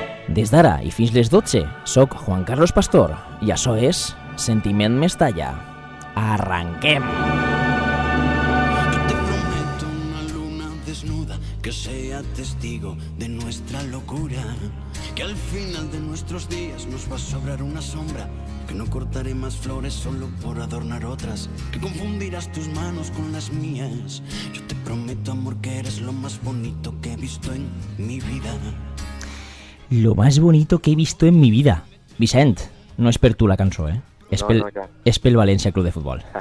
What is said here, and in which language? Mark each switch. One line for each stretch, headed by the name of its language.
Catalan: Des d'ara i fins les 12, soc Juan Carlos Pastor i això és Sentiment Mestalla. Arranquem!
Spanish: Te prometo una luna desnuda que sea testigo de nuestra locura, que al final de nuestros días nos va a sobrar una sombra, que no cortaré más flores solo por adornar otras, que confundirás tus manos con las mías. Yo te prometo, amor, que eres lo más bonito que he visto en mi vida. Lo más bonito que he visto en mi vida.
Catalan: Vicent, no és per tu la cançó, eh? És pel València Club de Futbol.